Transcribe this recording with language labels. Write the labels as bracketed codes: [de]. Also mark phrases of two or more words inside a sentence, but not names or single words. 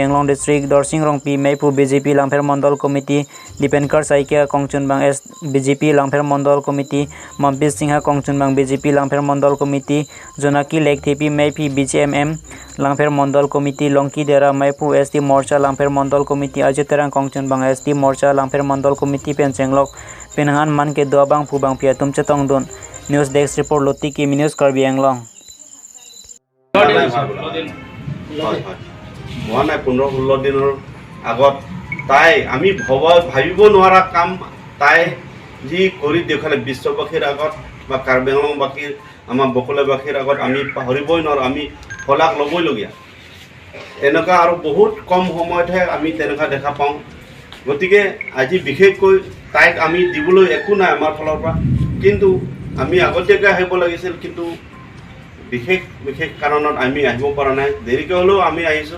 [mjw] Anglong District Dorsing Rong pi Maipu BJP Langpher Mondol Committee Dipenkar Saikia Kongchun bang BJP Langpher Mondol Committee Mampis Singha Kongchun bang BJP Langpher Mondol Committee Zonaki Lake Thipi Maipi BJMM Langpher Mondol Committee Longki Dera Maipu ST Morcha Langpher Mondol Committee Ajiterang Kongchun bang ST Morcha Langpher Mondol Committee Pensenglok Penhan Man ke dua bang pu bang pia tumche tongdon [en] News Desk Report [mjw] Loti ki News Karbi Anglong [as] নাই 15-16 দিনৰ আগত তাই আমি ভাবিব নোৱাৰা কাম তাই যি কৰি দেখালে বিশ্ববাসীৰ আগত বা কাৰ্বি আংলংবাসীৰ আমাৰ বকলেবাসীৰ আগত আমি পাহৰিবই নোৱাৰো আমি ফলাক ল'বইলগীয়া এনেকুৱা আৰু বহুত কম সময়তহে আমি তেনেকুৱা দেখা পাওঁ গতিকে আজি বিশেষকৈ তাইক আমি দিবলৈ একো নাই আমাৰ ফালৰ পৰা কিন্তু আমি আগতীয়াকৈ আহিব লাগিছিল কিন্তু বিশেষ কাৰণত আমি আহিব পৰা নাই দেৰিকৈ হ'লেও আমি আহিছোঁ